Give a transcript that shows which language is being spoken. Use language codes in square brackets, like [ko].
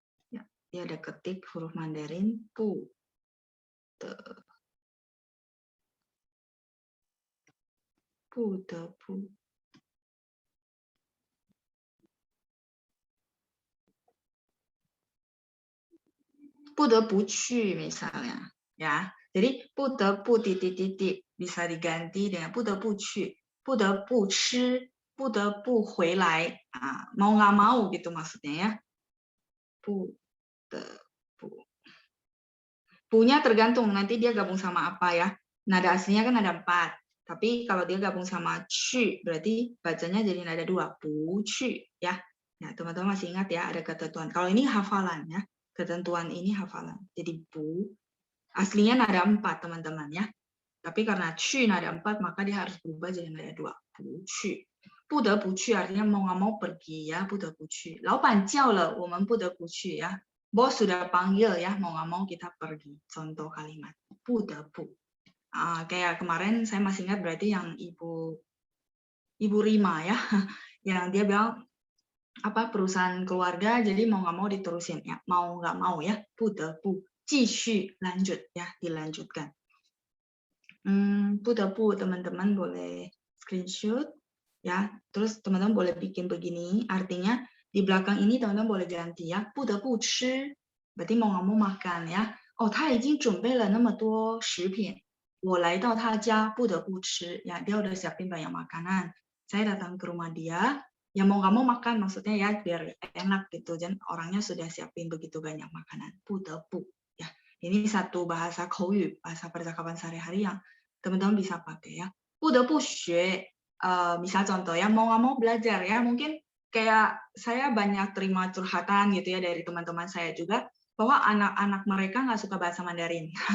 [id] Ya, dia ada ketik huruf Mandarin [zh] 不得不 不得不去 [id] misalnya. Ya, jadi [zh] 不得不 [id] titik-titik bisa diganti dengan [zh] 不得不去, 不得不吃, 不得不回来. [id] Mau nggak mau gitu maksudnya ya. [zh] 不得不. [id] Punya tergantung nanti dia gabung sama apa ya. Nada aslinya kan ada 4. Tapi kalau dia gabung sama 去 berarti bacanya jadi nada 2. [zh] 不去 [id] ya. Nah, teman-teman masih ingat ya ada ketentuan. Kalau ini hafalan ya. Ketentuan ini hafalan. Jadi bu aslinya nada 4 teman-teman ya. Tapi karena 去 nada 4 maka dia harus berubah jadi nada 2. [zh] 不去. 不得不去 [id] artinya mau nggak mau pergi ya. [zh] 不得不去. 老板叫了我们不得不去 [id] ya. Bos sudah panggil ya, mau nggak mau kita pergi. Contoh kalimat, 不得不. Kayak kemarin saya masih ingat berarti yang Ibu Rima ya, yang dia bilang apa perusahaan keluarga, jadi mau nggak mau diterusin ya, mau nggak mau ya, [zh] 不得不, 继续 [id] lanjut ya, dilanjutkan. [zh] 不得不 [id] teman-teman boleh screenshot ya, terus teman-teman boleh bikin begini, artinya di belakang ini teman-teman boleh ganti ya, [zh] 不得不吃 [id] berarti mau nggak mau makan ya. [zh] Oh, 他已经准备了那么多食品，我来到他家不得不吃 [id] ya, dia udah siapin banyak makanan. Saya datang ke rumah dia, ya mau nggak mau makan maksudnya ya biar enak gitu, dan orangnya sudah siapin begitu banyak makanan. [zh] 不得不 ya. [id] Ini satu bahasa口语, bahasa percakapan sehari-hari yang teman-teman bisa pakai ya. [zh] 不得不学 [id] misal contoh ya, mau nggak mau belajar ya, mungkin kayak saya banyak terima curhatan gitu ya dari teman-teman saya juga bahwa anak-anak mereka nggak suka bahasa Mandarin.